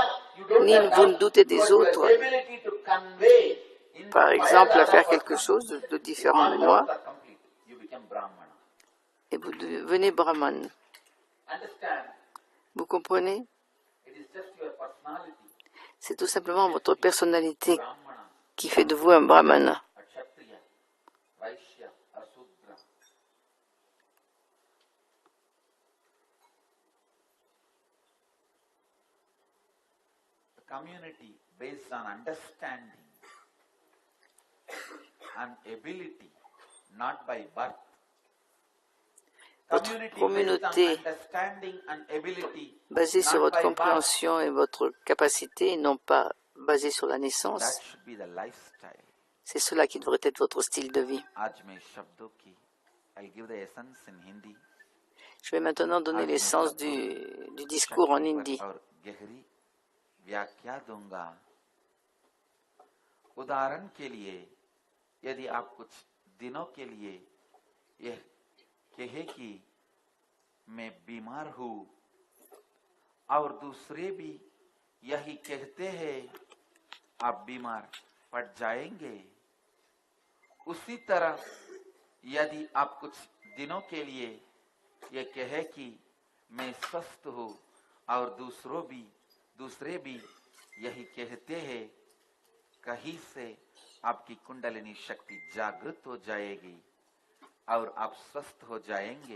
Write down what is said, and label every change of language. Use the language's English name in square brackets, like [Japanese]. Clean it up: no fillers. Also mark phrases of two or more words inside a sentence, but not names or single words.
[French] Ni vous ne doutez des autres, par exemple, à faire quelque chose de différent de moi, et vous devenez Brahman. Vous comprenez? C'est tout simplement votre personnalité qui fait de vous un Brahmana. [English] Community based on understanding and ability, not by birth. [French] Votre communauté basée sur votre compréhension et votre capacité, et non pas basée sur la naissance. C'est cela qui devrait être votre style de vie. Je vais maintenant donner l'essence du discours en hindi. [Hindi] व्याख्या दूंगा। उदाहरण के लिए यदि आप कुछ दिनों के लिए यह कहे कि मैं बीमार हूं और दूसरे भी यही कहते हैं आप बीमार पड़ जाएंगे, उसी तरह यदि आप कुछ दिनों के लिए यह कहे कि मैं स्वस्थ हूं और दूसरे भी यही कहते हैं, कहीं से आपकी कुंडलिनी शक्ति जागृत हो जाएगी और आप स्वस्थ हो जाएंगे।